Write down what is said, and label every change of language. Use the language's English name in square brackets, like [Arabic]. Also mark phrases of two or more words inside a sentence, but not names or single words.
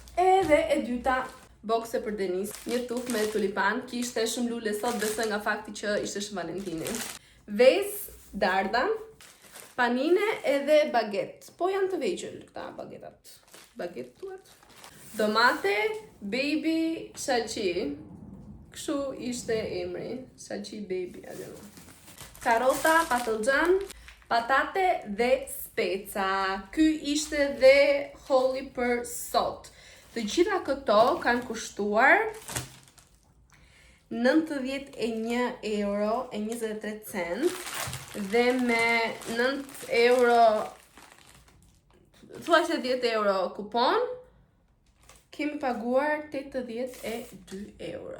[Albanian] Edhe e dyta, bokse për Denis, një tuf me tulipan, kishte shumë lule sot, besoj nga fakti që ishte Shën Valentini. Vez, darda, panine edhe baget. Po janë të vegjël këta bagetat. Baget tuat. Domate, baby, shalqi. Kështu ishte emri. Shalqi baby, [English] I don't know. [Albanian] Karota, patlıcan, patate dhe speca. Ky ishte dhe hauli për sot. Të gjitha këto kanë kushtuar 91 euro e 23 cent dhe me 9 euro, thua se 10 euro kupon, kemi paguar 82 euro.